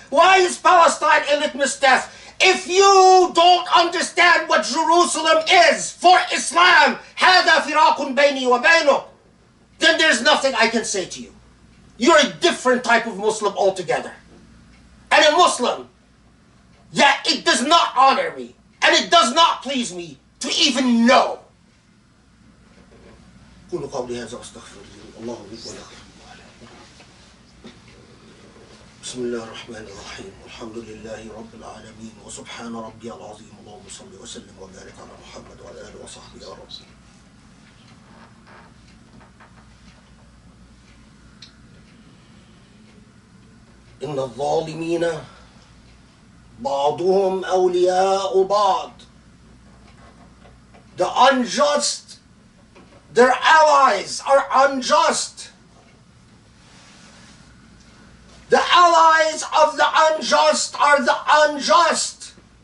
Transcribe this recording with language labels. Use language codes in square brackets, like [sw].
[en] Why is Palestine a litmus test? If you don't understand what Jerusalem is for Islam, [ar] هذا فراق بيني وبينك, [en] then there's nothing I can say to you. You're a different type of Muslim altogether. And a Muslim that it does not honor me and it does not please me to even know. [ar] قولوا قولي هذا واستغفر الله لي ولكم. بسم الله الرحمن الرحيم والحمد لله رب العالمين وسبحان ربي العظيم اللهم صل وسلم وبارك على محمد وعلى آله وصحبه يا رب. إن الظالمين بعضهم أولياء بعض. [en] The unjust, their allies are unjust. The allies of the unjust are the unjust.